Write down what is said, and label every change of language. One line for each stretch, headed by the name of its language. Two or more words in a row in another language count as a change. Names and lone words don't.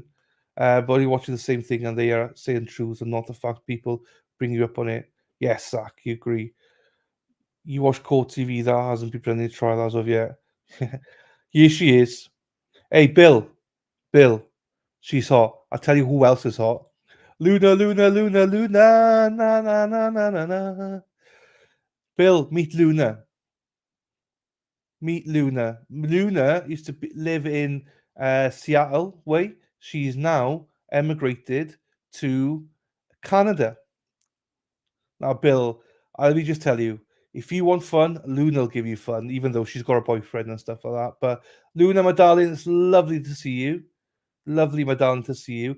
English: But you're watching the same thing and they are saying truths and not the fact people bring you up on it. Yes, Zach, you agree. You watch Court TV, that hasn't been put in the trial as of yet. Here she is. Hey, Bill, she's hot. I'll tell you who else is hot. Luna, na na na na na na. Bill, meet Luna. Luna used to live in Seattle way. She's now emigrated to Canada. Now, Bill, let me just tell you, if you want fun, Luna will give you fun, even though she's got a boyfriend and stuff like that. But Luna, my darling, it's lovely to see you. Lovely, my darling, to see you.